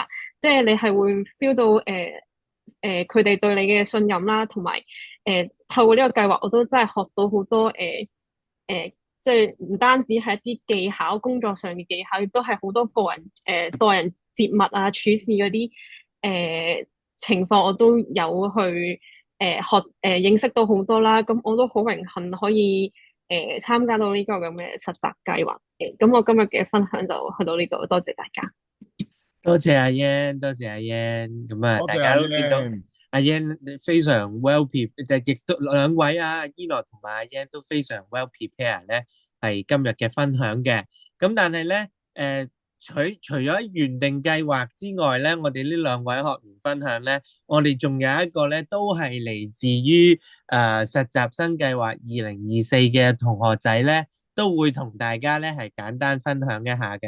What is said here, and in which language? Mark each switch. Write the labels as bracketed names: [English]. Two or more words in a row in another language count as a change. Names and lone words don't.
[Cantonese] 即係你係會 feel 到佢哋對你嘅信任啦，同埋透過呢個計劃，我都真係學到好多即係唔單止係一啲技巧，工作上嘅技巧，亦都係好多個人待人接物啊、處事嗰啲情況，我都有去認識到好多啦。咁我都好榮幸可以參加到呢個咁嘅實習計劃。咁我今日嘅分享就去到呢度，多謝大家。多謝阿 Yan，多謝阿 Yan。咁啊，多謝阿大家都見到 Yan。阿 Yan 非常 [English] well prepared， [Cantonese] 亦都兩位啊，Enoch同埋阿 Yan 都非常 [English] well prepared [Cantonese] 咧，係今日嘅分享嘅。咁但係咧，除咗原定計劃之外咧，我哋呢兩位學員分享咧，我哋仲有一個咧，都係嚟自於實習生計劃2024嘅同學仔咧，都會同大家咧係簡單分享一下嘅。